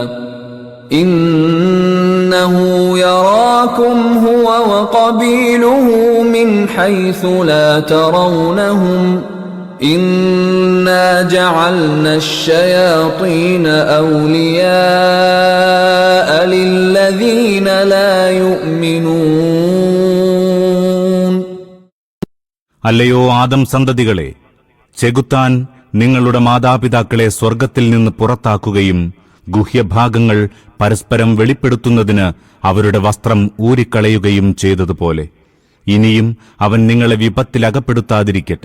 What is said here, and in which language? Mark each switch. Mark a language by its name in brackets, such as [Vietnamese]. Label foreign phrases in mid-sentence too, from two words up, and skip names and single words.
[Arabic] إنه يراكم هو وقبيله من حيث لا ترونهم إنا جعلنا الشياطين أولياء للذين لا يؤمنون. [Malayalam] അല്ലയോ ആദം സന്തതികളെ, ചെകുത്താൻ നിങ്ങളുടെ മാതാപിതാക്കളെ സ്വർഗത്തിൽ നിന്ന് പുറത്താക്കുകയും ഗുഹ്യഭാഗങ്ങൾ പരസ്പരം വെളിപ്പെടുത്തുന്നതിന് അവരുടെ വസ്ത്രം ഊരിക്കളയുകയും ചെയ്തതുപോലെ ഇനിയും അവൻ നിങ്ങളെ വിപത്തിലകപ്പെടുത്താതിരിക്കട്ടെ.